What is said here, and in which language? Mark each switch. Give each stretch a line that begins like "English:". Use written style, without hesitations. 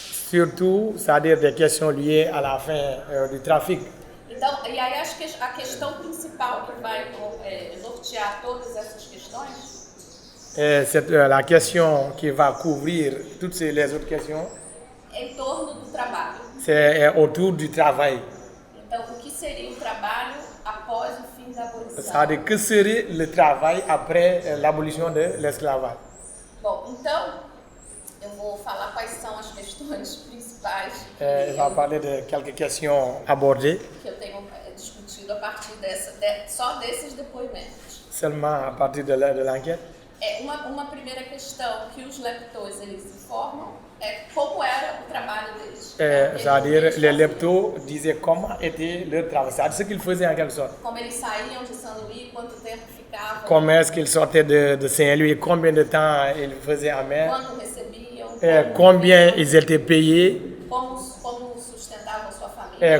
French: Surtout, c'est-à-dire des questions liées à la fin du trafic.
Portuguese: Então, e aí acho que a questão principal que vai nortear todas essas questões
French: C'est la question qui va couvrir toutes les autres questions.
Portuguese: é em torno do trabalho.
French: C'est autour du travail.
Portuguese: Então, o que seria o trabalho após o fim da abolição?
French: C'est-à-dire que serait le travail après l'abolition de l'esclavage.
Portuguese: Bom, então, eu vou falar quais são as questões principais
French: Il va parler de quelques questions abordées,
Portuguese: que eu tenho discutido a partir só desses depoimentos.
French: seulement à partir de l'enquête.
Portuguese: Uma primeira questão que os leptos eles informam é como era o trabalho deles.
French: C'est-à-dire les leptos disaient comment était leur travail, c'est-à-dire ce qu'ils faisaient en quelque sorte.
Portuguese: Como eles saíam de Saint-Louis, quanto tempo ficavam,
French: Comment est-ce qu'ils sortaient de Saint-Louis, combien de temps ils faisaient à mer,
Portuguese: quando recebiam,
French: combien ils étaient payés,
Portuguese: como sustentavam sua família,